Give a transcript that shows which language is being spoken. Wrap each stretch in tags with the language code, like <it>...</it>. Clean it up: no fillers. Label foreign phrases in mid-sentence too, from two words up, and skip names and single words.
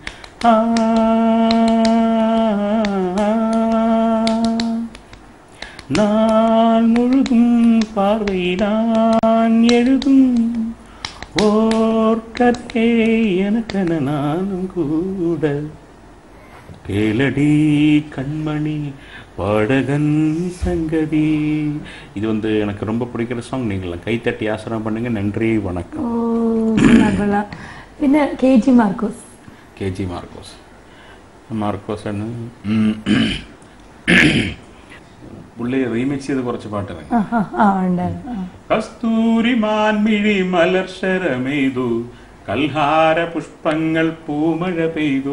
<ta>நான் முழுதும் பார்வை நான் எழுதும் ஓர் கதை எனக்கென நானும் கூட. கேளடி கண்மணி பாடகன் சங்கதி. இது எனக்கு ரொம்ப பிடிக்கிற சாங். நீங்களாம் கைத்தட்டி ஆசனம் பண்ணுங்க. நன்றி, வணக்கம்.</ta> <ml>പിന്നെ KG മാർക്കോസ്. KG മാർക്കോസ് ആണ് പുള്ളി റീമിക്സ് ചെയ്ത് കുറച്ച് പാട്ട്. കസ്തൂരി മാൻമിഴി മലർശരമെയ്തു കൽഹാര പുഷ്പങ്ങൾ പൂമഴ പെയ്തു.</ml>